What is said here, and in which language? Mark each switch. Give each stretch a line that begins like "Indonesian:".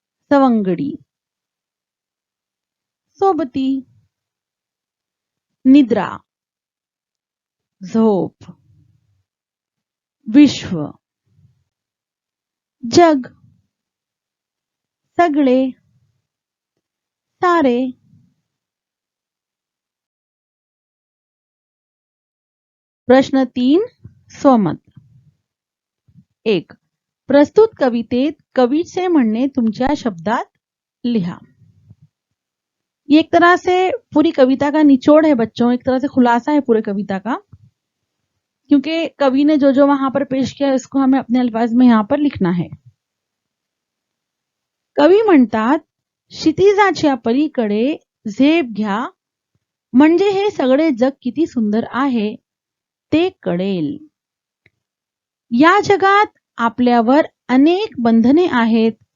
Marathi: सवंगडी, सोबती, निद्रा, झोप, विश्व, जग, सगळे, सारे. प्रश्न 3 स्वमत. 1. प्रस्तुत कवितेत कवीचे म्हणणे तुमच्या शब्दात लिहा.
Hindi: ये एक तरह से पूरी कविता का निचोड़ है बच्चों, एक तरह से खुलासा है पूरे कविता का, क्योंकि कवि ने जो जो वहां पर पेश किया इसको हमें अपने अल्फाज में यहां पर लिखना है.
Marathi: कवी म्हणतात, क्षितिजाच्या पलीकडे झेप घ्या, म्हणजे हे सगळे जग किती सुंदर आहे ते कळेल. या जगात आपल्यावर अनेक बंधने आहेत.